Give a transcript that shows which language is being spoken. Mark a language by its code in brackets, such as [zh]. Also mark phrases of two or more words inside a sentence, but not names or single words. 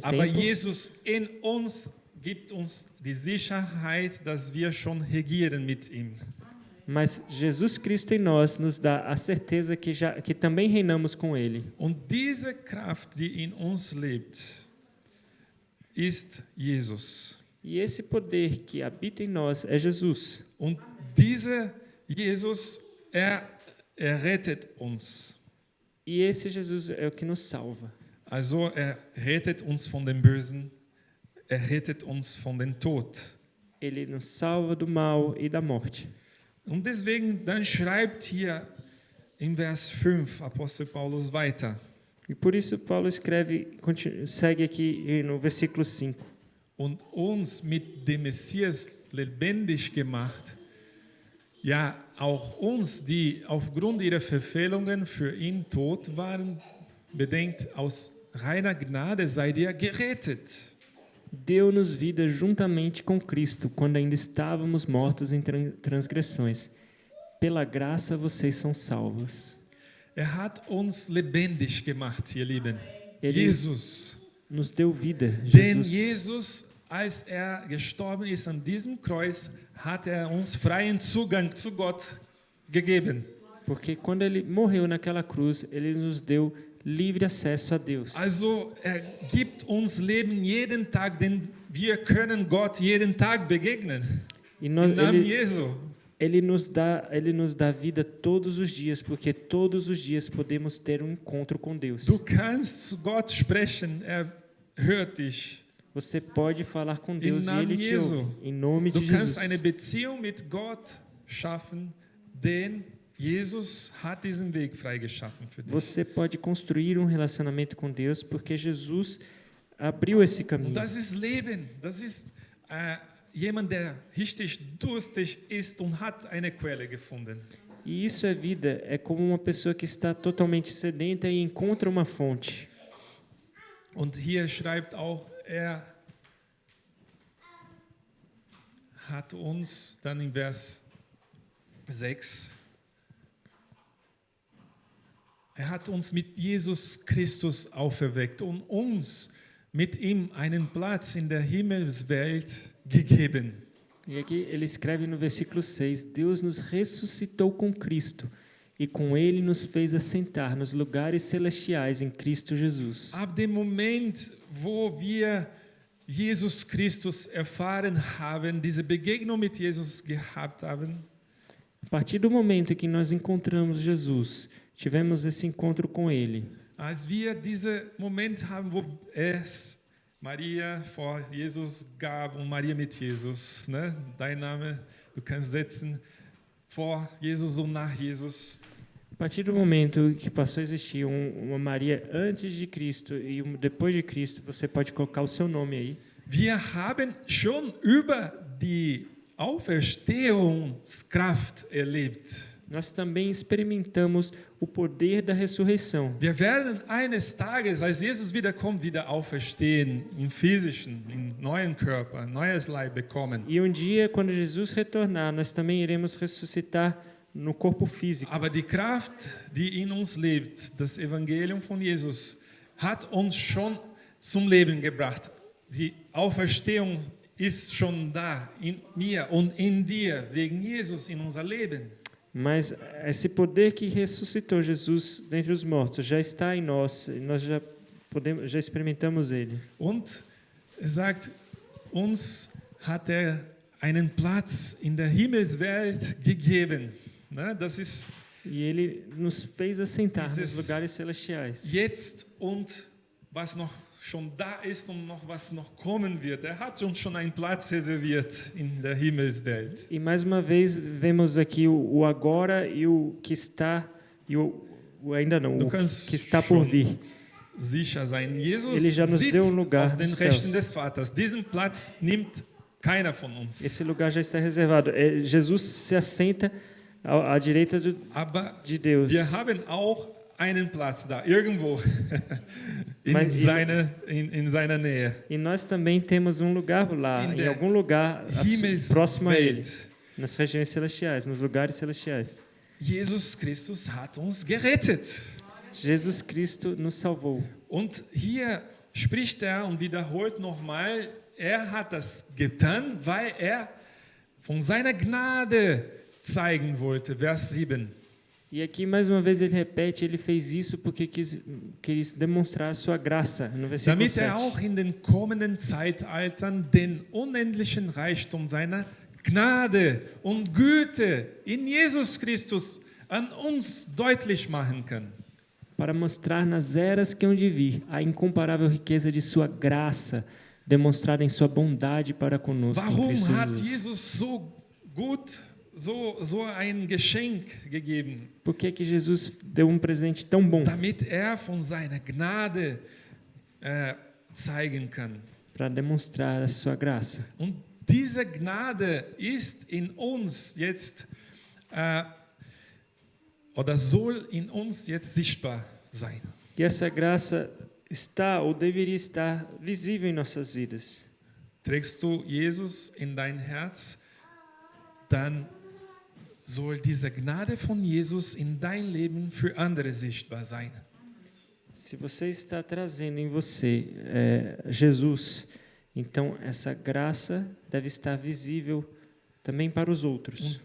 [de] Aber [pt] tempo. [de] Jesus in uns gibt uns die Sicherheit, dass wir schon regieren mit ihm. [pt] Mas Jesus Cristo em nós nos dá a certeza que também reinamos com Ele. [de] Und diese Kraft, die in uns lebt, ist Jesus. [pt] E esse poder que habita em nós é Jesus. [de] Und dieser Jesus, er rettet uns. [pt] E esse Jesus é o que nos salva. [de] Also er rettet uns von dem Bösen, er rettet uns von dem Tod. [pt] Ele nos salva do mal e da morte. [de] Und deswegen, dann schreibt hier im Vers 5 Apostel Paulus weiter. [pt] E por isso Paulo segue aqui no versículo 5. [de] Und uns mit dem Messias lebendig gemacht, ja, auch uns, die aufgrund ihrer Verfehlungen für ihn tot waren, bedenkt, aus reiner Gnade seid ihr gerettet. [pt] Deu-nos vida juntamente com Cristo, quando ainda estávamos mortos em transgressões. Pela graça vocês são salvos. [de] Er hat uns lebendig gemacht, ihr Lieben. [pt] Ele Jesus. nos deu vida. [de] Denn Jesus. Jesus, als er gestorben ist an diesem Kreuz, hat er uns freien Zugang zu Gott gegeben. [pt] Porque quando ele morreu naquela cruz, ele nos deu livre acesso a Deus. [de] Also er gibt uns Leben jeden Tag, denn wir können Gott jeden Tag begegnen. [pt] E nós, [de] Im Namen Jesu. [pt] ele nos dá vida todos os dias, porque todos os dias podemos ter um encontro com Deus. [de] Du kannst zu Gott sprechen, er hört dich. [pt] Você pode falar com Deus e [de] Namen [pt] Ele te [de] Jesu. [pt] ouve. Em nome de [de] Du kannst Jesus. eine Beziehung mit Gott schaffen, denn Jesus hat diesen Weg freigeschaffen für dich. [pt] Você pode construir um relacionamento com Deus, porque Jesus abriu esse caminho. [de] Und das ist Leben. Das ist jemand, der richtig durstig ist und hat eine Quelle gefunden. [pt] E isso é vida, é como uma pessoa que está totalmente sedenta e encontra uma fonte. [de] Und hier schreibt auch, er hat uns dann im Vers 6, er hat uns mit Jesus Christus auferweckt und uns mit ihm einen Platz in der Himmelswelt gegeben. [pt] E aqui ele escreve no versículo 6, Deus nos ressuscitou com Cristo e com Ele nos fez assentar nos lugares celestiais em Cristo Jesus. [de] Ab dem Moment, wo wir Jesus Christus erfahren haben, diese Begegnung mit Jesus gehabt haben, [pt] A partir do momento em que nós encontramos Jesus, tivemos esse encontro com Ele. [de] als wir diesen Moment haben, wo es Maria vor Jesus gab und Maria mit Jesus, ne? Dein Name, du kannst setzen, vor Jesus und nach Jesus. [pt] A partir do momento que passou a existir uma Maria antes de Cristo e depois de Cristo, você pode colocar o seu nome aí. [de] Wir haben schon über die Auferstehungskraft erlebt. [pt] Nós também experimentamos o poder da ressurreição. [de] Wir werden eines Tages, als Jesus wiederkommt, wieder auferstehen, im physischen, im neuen Körper, ein neues Leib bekommen. [pt] E um dia, quando Jesus retornar, nós também iremos ressuscitar no corpo físico. [de] Aber die Kraft, die in uns lebt, das Evangelium von Jesus, hat uns schon zum Leben gebracht. Die Auferstehung ist schon da in mir und in dir wegen Jesus in unser Leben. [pt] Mas esse poder que ressuscitou Jesus dentre os mortos já está em nós, e nós já experimentamos ele. [de] Und er sagt, uns hat er einen Platz in der Himmelswelt gegeben. Ne, das ist [pt] E ele nos fez assentar nos [de] Dieses [pt] lugares celestiais. [de] jetzt und was noch schon da ist und noch was noch kommen wird. Er hat uns schon einen Platz reserviert in der Himmelswelt. [pt] E mais uma vez vemos aqui o agora e o que está e o ainda não, [de] Du [pt] o [de] kannst [pt] que está por [de] schon [pt] vir. [de] sicher sein. Jesus [pt] Ele já nos [de] sitzt [pt] deu lugar [de] auf den [pt] nos [de] Rechten [pt] céus. [de] des Vaters. Diesen Platz nimmt keiner von uns. [pt] Esse lugar já está reservado. Jesus se assenta à direita [de] Aber [pt] de Deus. [de] wir haben auch einen Platz da, irgendwo [pt] Mas- [de] in seiner Nähe. [pt] E nós também temos um lugar lá, [de] In [pt] em [de] der [pt] algum lugar próximo a ele, [de] Himmelswelt. [pt] nas regiões celestiais, nos lugares celestiais. [de] Jesus Christus hat uns gerettet. [pt] Jesus Cristo nos salvou. [de] Und hier spricht er und wiederholt nochmal, er hat das getan, weil er von seiner Gnade zeigen wollte. Vers 7. [pt] E aqui mais uma vez ele repete, ele fez isso porque quis demonstrar a sua graça, no versículo [de] Damit [pt] 7. [de] er auch in den kommenden Zeitaltern den unendlichen Reichtum seiner Gnade und Güte in Jesus Christus an uns deutlich machen kann. [pt] Para mostrar nas eras que hão de vir a incomparável riqueza de sua graça, demonstrada em sua bondade para conosco em [de] Warum [pt] Cristo [de] hat [pt] Jesus. [de] Jesus so gut, so ein Geschenk gegeben? [pt] Por que que Jesus deu um presente tão bom? [de] Damit er von seiner Gnade zeigen kann. [pt] Para demonstrar a sua graça. [de] Und diese Gnade ist in uns jetzt oder soll in uns jetzt sichtbar sein. [pt] E essa graça está ou deveria estar visível em nossas vidas. [de] Trägst du Jesus in dein Herz, dann soll diese Gnade von Jesus in dein Leben für andere sichtbar sein. [pt] Se você está trazendo em você Jesus, então essa graça deve estar visível também para os outros.